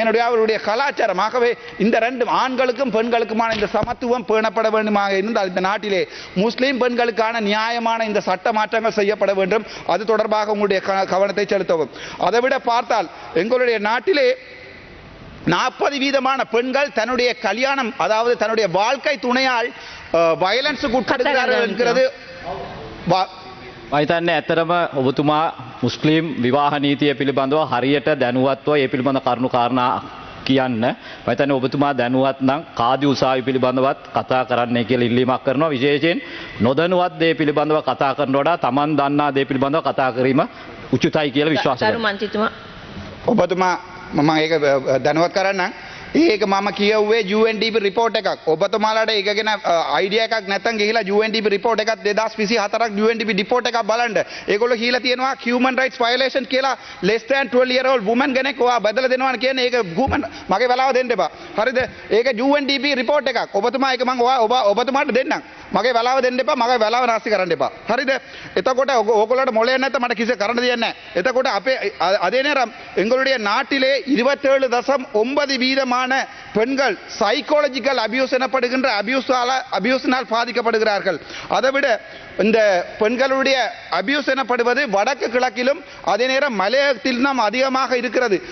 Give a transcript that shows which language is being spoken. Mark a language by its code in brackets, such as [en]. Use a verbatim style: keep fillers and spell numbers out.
[ta] என்னுடைய அவருடைய கலாச்சாரம். ஆகவே இந்த ரெண்டு ஆண்களுக்கும் பெண்களுக்குமான இந்த சமத்துவம் பேணப்பட வேண்டுமாக இருந்தால் இந்த நாட்டிலே முஸ்லீம் பெண்களுக்கான நியாயமான இந்த சட்ட மாற்றங்கள் செய்யப்பட வேண்டும். அது தொடர்பாக உங்களுடைய கவனத்தை செலுத்தவும். அதை விட பார்த்தால் எங்களுடைய நாட்டிலே நாற்பது வீதமான பெண்கள் தன்னுடைய கல்யாணம், அதாவது தன்னுடைய வாழ்க்கை துணையால் வயலன்ஸுக்கு உட்படுகிறார்கள் என்கிறது. [si] මහිතන්න ඇත්තරම ඔබතුමා මුස්ලිම් විවාහ නීතිය පිළිබඳව හරියට දැනුවත්ව ඒ පිළිබඳ කරුණු කාරණා කියන්න. මම හිතන්නේ ඔබතුමා දැනුවත් නම් කාදි උසාවි පිළිබඳවත් කතා කරන්නයි කියලා ඉල්ලීමක් කරනවා. විශේෂයෙන් නොදැනුවත් දේ පිළිබඳව කතා කරන වඩා Taman දන්නා දේ පිළිබඳව කතා කිරීම උචිතයි කියලා විශ්වාස කරනවා. දරු මන්ත්‍රීතුමා ඔබතුමා මම ඒක දැනුවත් කරන්නම්. ඒක මම කියවුවේ U N D P report එකක්. ඔබතුමාලාට ඒක ගැන idea එකක් නැත්නම් ගිහිලා U N D P report එකක් [en] twenty twenty-four [si] U N D P report එකක් බලන්න. ඒගොල්ලෝ කියලා තියෙනවා [en] human rights violation [si] කියලා [en] less than twelve year old woman [si] කෙනෙක් ඔයා බදලා දෙනවා කියන්නේ ඒක human මගේ වෙලාව දෙන්න එපා. හරිද? ඒක U N D P report එකක්. ඔබතුමා ඒක මම ඔබ ඔබතුමාට දෙන්නම්. මගේ වෙලාව දෙන්න එපා. මගේ වෙලාව නාස්ති කරන්න එපා. හරිද? එතකොට ඕගොල්ලන්ට මොලේ නැත්නම් මට කිසි කරන්න දෙයක් නැහැ. එතකොට අපේ [ta] அதே நேரம் எங்களுடைய நாட்டிலே இருபத்தி ஏழு புள்ளி ஒன்பது சதவீதம் பெண்கள் சைக்காலஜிக்கல் அபியூஸ் எனப்படுகின்ற அபியூஸினால் பாதிக்கப்படுகிறார்கள். அதைவிட இந்த பெண்களுடைய அபியூஸ் எனப்படுவது வடக்கு கிழக்கிலும் அதே நேரம் மலையகத்திலும் அதிகமாக இருக்கிறது.